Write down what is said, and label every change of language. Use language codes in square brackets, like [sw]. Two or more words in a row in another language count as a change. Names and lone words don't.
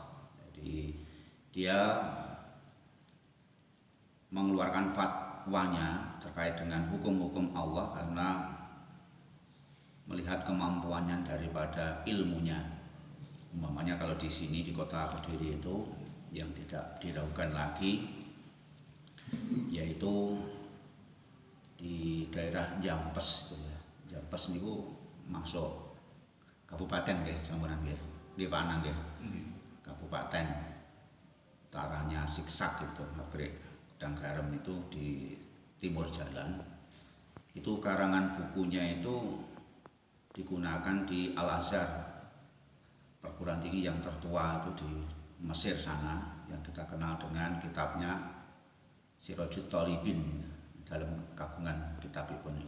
[id] Jadi dia mengeluarkan fatwanya terkait dengan hukum-hukum Allah karena melihat kemampuannya daripada ilmunya. Umpamanya kalau di sini di kota Kediri itu yang tidak diragukan lagi yaitu di daerah Jampes. [jv] Jampes niku masuk kabupaten nggih sampeyan nggih. Nggih Panang nggih. [id] Kabupaten utaranya Siksak itu, pabrik Gudang Garam itu di timur jalan. Itu karangan bukunya itu digunakan di Al-Azhar, perguruan tinggi yang tertua itu di Mesir sana, yang kita kenal dengan kitabnya Sirajut Thalibin dalam [jv] kagungan kitabipun [id] itu.